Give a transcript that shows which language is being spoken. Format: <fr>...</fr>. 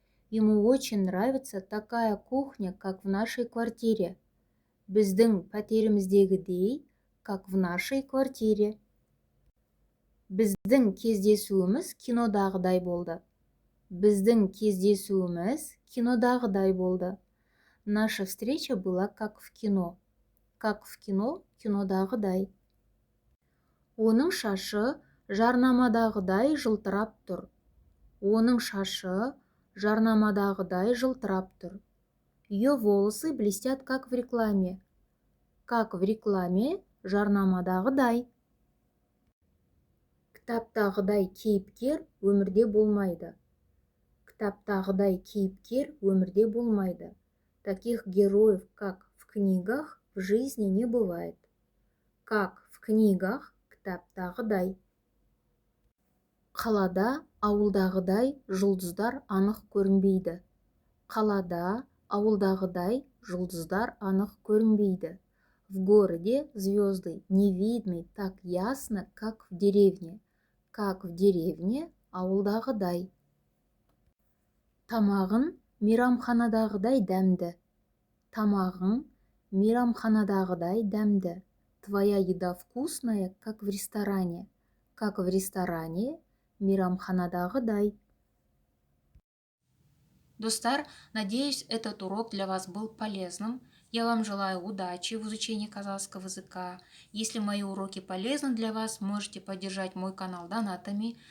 <ru>Ему очень нравится такая кухня, как в нашей квартире.</ru> <kk>Біздің пәтеріміздегідей,</kk> <ru>как в нашей квартире.</ru> <kk>Біздің кездесуіміз кинодағыдай болды. Біздің кездесуіміз кинодағыдай болды.</kk> <ru>Наша встреча была как в кино. Как в кино, кинодағыдай.</ru> <kk>Оның шашы жарнамадағыдай жылтырап тұр. Оның шашы жарнамадағыдай жылтырап тұр.</kk> <ru>Ее волосы блестят, как в рекламе. Как в рекламе, жарнамадағыдай.</ru> <kk>Кітаптағыдай кейіпкер өмірде болмайды. Кітаптағыдай кейіпкер өмірде болмайды.</kk> <ru>Таких героев, как в книгах, в жизни не бывает. Как в книгах, кітаптағыдай.</ru> <kk>Қалада ауылдағыдай жұлдыздар анық көрінбейді. Қалада ауылдағыдай жұлдыздар анық көрінбейді.</kk> <ru>В городе звезды не видны так ясно, как в деревне. Как в деревне, ауылдағыдай.</ru> <kk>Тамағын мейрамханадағыдай дәмді. Тамағың мейрамханадағыдай дәмді.</kk> <ru>Твоя еда вкусная, как в ресторане. Как в ресторане, мейрамханадағыдай. Достар, надеюсь, этот урок для вас был полезным. Я вам желаю удачи в изучении казахского языка. Если мои уроки полезны для вас, можете поддержать мой канал донатами.</ru>